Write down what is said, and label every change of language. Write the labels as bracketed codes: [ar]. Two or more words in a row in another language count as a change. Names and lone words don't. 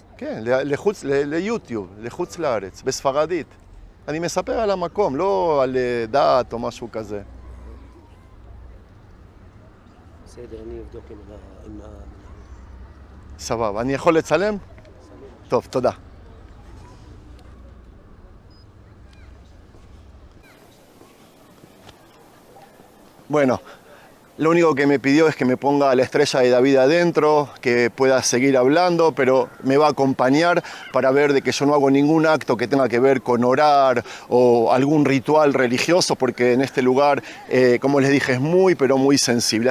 [he] כן, לחוץ, ליוטיוב, לחוץ לארץ, בספרדית. אני מספר על המקום, לא על דת או משהו כזה. בסדר, אני אבדוק עם סבבה, אני יכול לצלם? טוב, תודה. [es] Bueno, lo único que me pidió es que me ponga la estrella de David adentro, que pueda seguir hablando, pero me va a acompañar para ver de que yo no hago ningún acto que tenga que ver con orar o algún ritual religioso, porque en este lugar, como les dije, es muy, pero muy sensible.